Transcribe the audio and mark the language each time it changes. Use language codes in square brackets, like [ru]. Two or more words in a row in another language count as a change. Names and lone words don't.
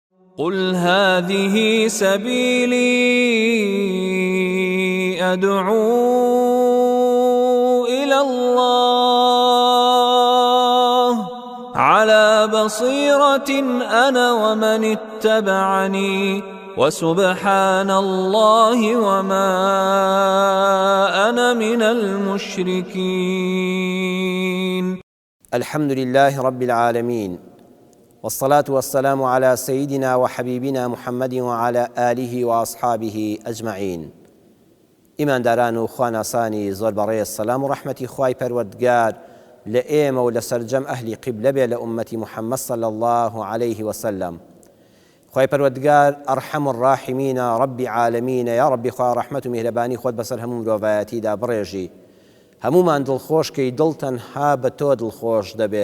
[ar] قل هذه سبيلي أدعو إلى الله على بصيرة أنا ومن اتبعني وسبحان الله وما أنا من المشركين. الحمد لله رب العالمين، والصلاة والسلام على سيدنا وحبيبنا محمد وعلى آله وأصحابه أجمعين. [ckb] إيمان داران و خواناسانی زۆر بەڕێز سەلام و ڕەحمەتی خوای پەروەردگار لە ئێمە و لە سەرجەم ئەهلی قیبلە بێ لە ئومەتی محەممەد [ar] صلی الله عليه وسلم. [ckb] خوای پەروەردگار [ar] ئەرحەم الراحمینە [ckb] ڕەبی عالەمینە. یا ڕەبی خوا ڕەحمەت و میهرەبانی خۆت بەسەر هەموو مرۆڤایەتیدا بڕێژی، هەمومان دڵخۆشکەی دڵ تەنها بە تۆ دڵخۆش دەبێ.